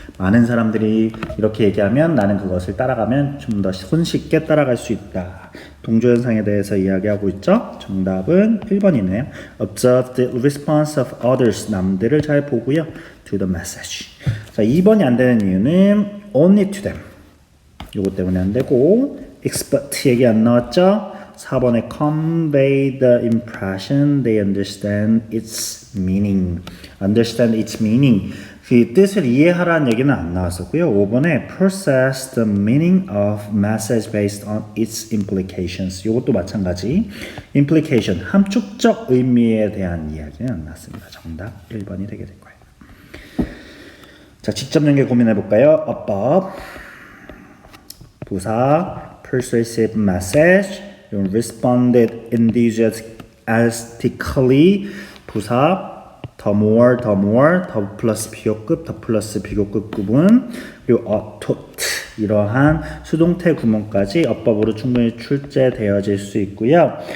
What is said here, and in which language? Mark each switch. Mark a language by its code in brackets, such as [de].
[ko] 많은 사람들이 이렇게 얘기하면 나는 그것을 따라가면 좀 더 손쉽게 따라갈 수 있다. 동조현상에 대해서 이야기하고 있죠. 정답은 1번이네요. [en] Observe the response of others. [ko] 남들을 잘 보고요. [en] To the message. [ko] 자, 2번이 안 되는 이유는 [en] only to them. [ko] 요거 때문에 안 되고 expert 얘기 안 나왔죠? 4번에 [en] convey the impression they understand its meaning. understand its meaning. [ko] 그 뜻을 이해하라는 얘기는 안 나왔었고요. 5번에 [en] process the meaning of message based on its implications. [ko] 이것도 마찬가지. implication, 함축적 의미에 대한 이야기는 안 나왔습니다. 정답 1번이 되게 될 거예요. 자, 직접 연계 고민해 볼까요? above 부사 [en] persuasive message responded enthusiastically [ko] 부사 더 플러스 비교급 더 플러스 비교급 구문 그리고 taught 이러한 수동태 구문까지 어법으로 충분히 출제되어질 수 있고요.